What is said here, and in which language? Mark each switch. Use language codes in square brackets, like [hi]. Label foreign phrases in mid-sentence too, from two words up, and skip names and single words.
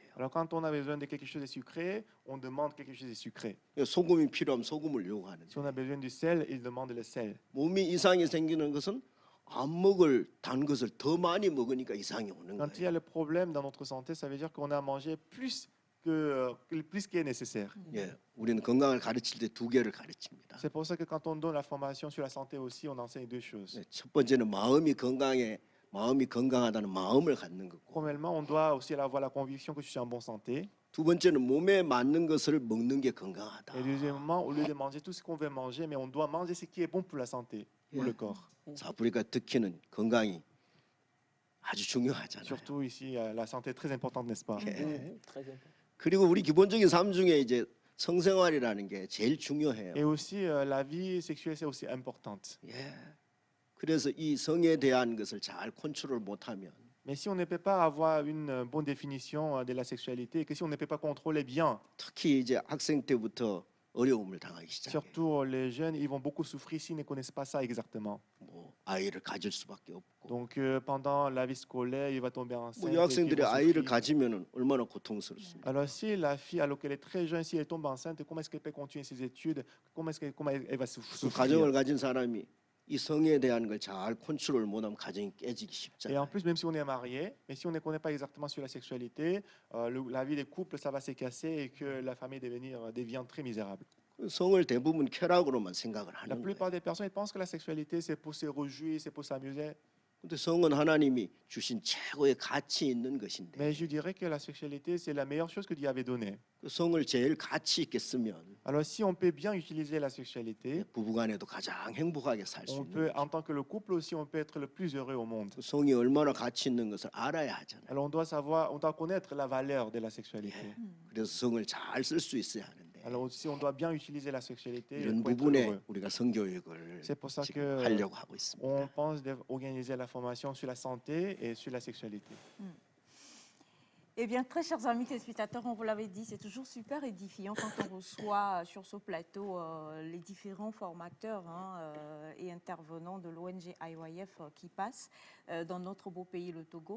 [fr] Alors quand on a besoin de quelque chose de sucré, on demande quelque chose de sucré. [ko] 소금이 필요하면 소금을 요구하는 [fr] Si on a besoin du sel, il demande le sel. [ko] 몸이 이상이 생기는 것은 안 먹을 단 것을 더 많이 먹으니까 이상이 오는 [fr] Quand il y a [ko] 거예요. [fr] le problème dans notre santé, ça veut dire qu'on a mangé plus qui est nécessaire. [ko] 예, 우리는 건강을 가르칠 때 두 개를 가르칩니다. [fr] C'est pour ça que quand on donne la formation sur la santé aussi, on enseigne deux choses. [ko] 네, 첫 번째는 마음이 건강하다는 마음을 갖는 거고, [fr] Premièrement, on doit aussi avoir la conviction que je suis en bonne santé. [ko] 두 번째는 몸에 맞는 것을 먹는 게 건강하다. [fr] Et deuxièmement, au lieu de manger tout ce qu'on veut manger, mais on doit manger ce qui est bon pour la santé, pour le corps. [ko] 아프리카 특히는 건강이 아주 중요하잖아요. [fr] Surtout ici, la santé est très importante, n'est-ce pas? Très important. [ko] 그리고 우리 기본적인 삶 중에 이제 성생활이라는 게 제일 중요해요. [fr] Et aussi, la vie sexuelle, c'est aussi importante. [ko] 예. 그래서 이 성에 대한 것을 잘 컨트롤 못하면 [fr] Mais si on ne peut pas avoir une bonne définition de la sexualité, que si on ne peut pas contrôler bien, [ko] 특히 이제 학생 때부터 어려움을 당하기 시작해요. [fr] surtout les jeunes, ils vont beaucoup souffrir s'ils ne connaissent pas ça exactement. [ko] 뭐 아이를 가질 수밖에 없고. [fr] Donc pendant la vie scolaire, il va tomber enceinte. [ko] 뭐 [fr] et puis [ko] 여학생들이 [fr] ils vont [ko] 아이를 [fr] souffrir. [ko] 가지면은 얼마나 고통스럽습니까? [fr] Alors si la fille, alors qu'elle est très jeune, si elle tombe enceinte, comment est-ce qu'elle peut continuer ses études? Comment elle va [ko] 그 [fr] souffrir? [ko] 가정을 가진 사람이 이 성에 대한 걸 잘 컨트롤 못하면 가정이 깨지기 [fr] Et en [ko] 쉽잖아요. [fr] plus, même si on est marié, mais si on ne connaît pas exactement sur la sexualité, la vie des couples, ça va se casser et que la famille devient très misérable. [ko] 성을 대부분 쾌락으로만 생각을 [fr] La [ko] 하는 거예요. [fr] plupart des personnes ils pensent que la sexualité, c'est pour se réjouir, c'est pour s'amuser. [ko] 근데 성은 하나님이 주신 최고의 가치 있는 것인데 [fr] Mais je dirais que la sexualité, c'est la meilleure chose que Dieu avait donnée. [ko] 그 성을 제일 가치 있게 쓰면 [fr] Alors si on peut bien utiliser la sexualité, [ko] 부부간에도 가장 행복하게 살 수 [fr] on [ko] 있는 [fr] peut, [ko] 거죠. [fr] en tant que le couple aussi, on peut être le plus heureux au monde. [ko] 그 성이 얼마나 가치 있는 것을 알아야 하잖아요. [fr] Alors on doit savoir, on doit connaître la valeur de la sexualité. [ko] 그래서 성을 잘 쓸 수 있어야 하는데 [fr] Alors aussi, on doit bien utiliser la sexualité [ko] 이런 [fr] pour être [ko] 부분에 [fr] heureux. [ko] 우리가 성교육을 [fr] C'est pour ça [ko] 지금 [fr] que [ko] 하려고 하고 있습니다. [fr] on pense d'organiser la formation sur la santé et sur la sexualité. Eh bien, très chers amis téléspectateurs, on vous l'avait dit, c'est toujours super édifiant quand on reçoit sur ce plateau les différents formateurs et intervenants de l'ONG IYF qui passent dans notre beau pays, le Togo.